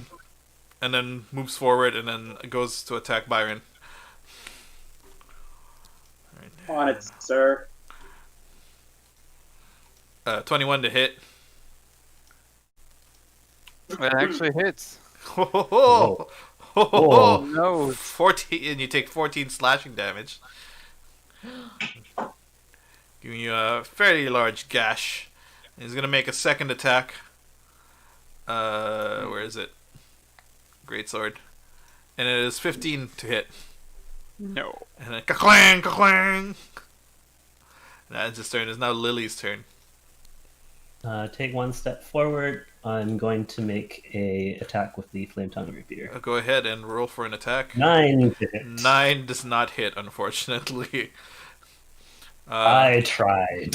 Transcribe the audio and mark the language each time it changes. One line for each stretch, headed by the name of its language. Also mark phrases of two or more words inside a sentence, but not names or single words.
English: And then moves forward and then goes to attack Byron. On it, sir. 21 to hit. That actually hits. Ho, ho, ho. Ho, ho, Whoa. ho. No. 14, and you take 14 slashing damage. Giving you a fairly large gash. And he's gonna make a second attack. Where is it? Greatsword. And it is 15 to hit. No. And then ka-clang, ka-clang. That ends his turn. It's now Lily's turn. Take one step forward. I'm going to make a attack with the Flame Tongue Rapier. Go ahead and roll for an attack. 9 to hit. 9 does not hit, unfortunately. I tried.